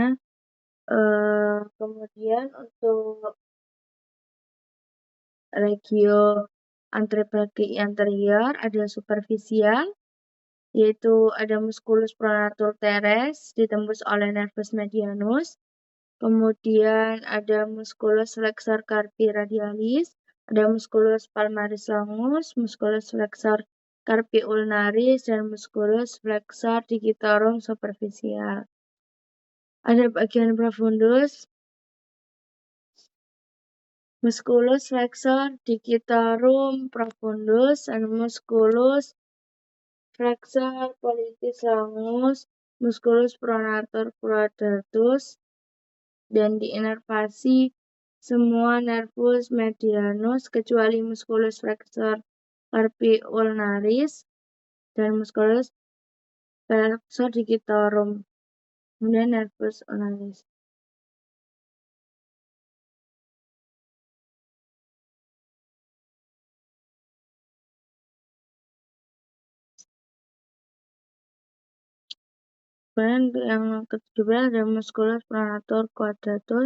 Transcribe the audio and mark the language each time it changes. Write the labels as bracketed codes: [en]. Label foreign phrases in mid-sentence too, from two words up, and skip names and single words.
[id] Kemudian untuk [la] regio antebrachii anterior [id] ada superficial, yaitu ada [la] musculus pronator teres [id] ditembus oleh [la] nervus medianus. [id] Kemudian ada [la] musculus flexor carpi radialis, ada musculus palmaris longus, musculus flexor carpi ulnaris, dan musculus flexor digitorum superficial. [id] Ada bagian [la] profundus, musculus flexor digitorum profundus, dan musculus flexor pollicis longus, musculus pronator quadratus, [id] dan diinervasi semua [la] nervus medianus [id] kecuali [la] musculus flexor carpi ulnaris [id] dan [la] musculus flexor digitorum. [id] Kemudian [la] nervus ulnaris. [id] Kemudian untuk yang ke-17 ada [la] musculus pronator quadratus.